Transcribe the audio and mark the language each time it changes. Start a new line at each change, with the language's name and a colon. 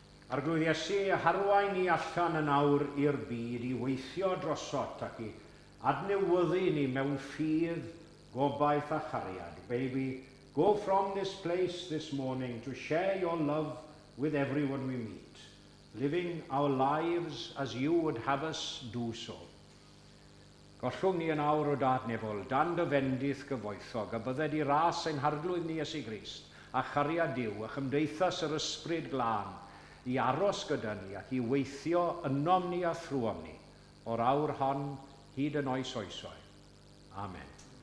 Welsh: Arglwydd Iesu, harwain ni allan yn awr i'r byd i weithio drosot ac i adnewyddu ni mewn ffydd, gobaith a chariad.
English: May we go from this place this morning to share your love with everyone we meet, living our lives as you would have us do so.
Welsh: Gollwng ni yn awr o dadnefol, dan dy fendith gyfoethog, a bydded i ras ein harglwydd ni Iesu Grist, a chariad Duw, a chymdeithas yr ysbryd glân, i aros gyda ni ac i weithio ynom ni a thrwom ni, o'r awr hon hyd yn oes oesoedd. Amen.